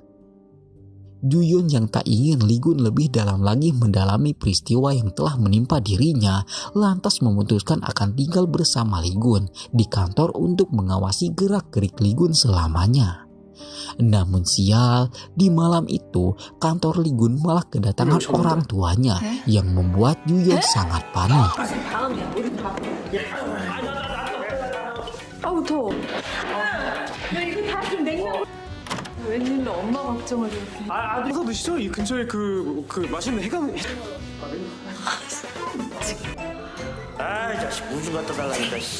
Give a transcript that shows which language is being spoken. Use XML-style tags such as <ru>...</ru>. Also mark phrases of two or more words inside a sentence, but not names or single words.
<id>Juyeon yang tak ingin Lee Gun lebih dalam lagi mendalami peristiwa yang telah menimpa dirinya, lantas memutuskan akan tinggal bersama Lee Gun di kantor untuk mengawasi gerak-gerik Lee Gun selamanya. Namun sial, di malam itu kantor Lee Gun malah kedatangan orang tuanya yang membuat Juyeon sangat panik.</id> <ko>웬일로 엄마 걱정을 이렇게. 어서 드시죠. 이 근처에 그 맛있는 해감. 아, 이 자식 우주 갖다 달라니까.</ko>